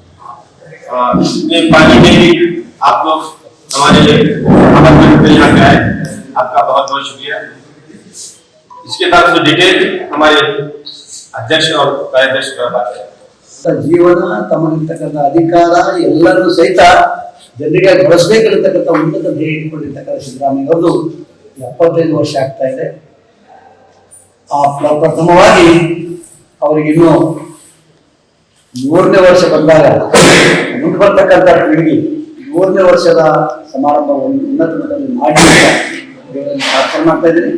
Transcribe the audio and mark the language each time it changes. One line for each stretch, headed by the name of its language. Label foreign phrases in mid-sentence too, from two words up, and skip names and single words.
Hindi: पानी में भी आप लोग हमारे लिए यहाँ आए, आपका बहुत बहुत शुक्रिया। इसके बाद जो डिटेल हमारे अध्यक्ष और उपाध्यक्ष का बात है।
Kannada: जीवन तमगिರ್ತಕ್ಕಂತ ಅಧಿಕಾರ ಎಲ್ಲರೂ ಸಹಿತ ಜನರಿಗೆ ಬಳಸಬೇಕಿರತಕ್ಕಂತ ಉನ್ನತ ಧ್ಯೇಯ ಇಟ್ಟುಕೊಂಡಿರ್ತಕ್ಕಂಥ ಸಿದ್ದರಾಮಯ್ಯ ಅವರು 75 ವರ್ಷ ಆಗ್ತಾ ಇದೆ। ಪ್ರಥಮವಾಗಿ ಅವರಿಗೆ ಇನ್ನು 3ನೇ ವರ್ಷ ಬಂದಾಗ ಮುಂದೆ ಬರ್ತಕ್ಕಂಥ ಪೀಳಿಗೆ 3ನೇ ವರ್ಷದ ಸಮಾರಂಭವನ್ನು ಉನ್ನತ ಮಟ್ಟದಲ್ಲಿ ಮಾಡಿ ಪ್ರಾರ್ಥನೆ ಮಾಡ್ತಾ ಇದ್ದೀನಿ।